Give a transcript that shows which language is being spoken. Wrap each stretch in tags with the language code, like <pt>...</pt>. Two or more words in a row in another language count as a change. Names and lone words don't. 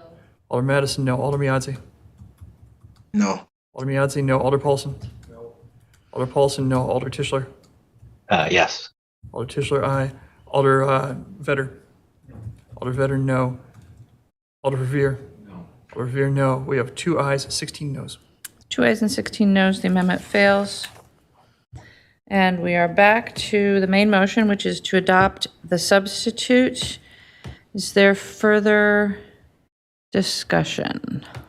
<en>Alder Madison, no. Alder Miadze. No. Alder Miadze, no. Alder Paulson. No. Alder Paulson, no. Alder Tischler. Yes. Alder Tischler, aye. Alder Vetter. Alder Vetter, no. Alder Verveer. No. Alder Verveer, no. We have 2 ayes, 16 noes. 2 ayes and 16 noes, the amendment fails. And we are back to the main motion, which is to adopt the substitute. Is there further discussion?</en>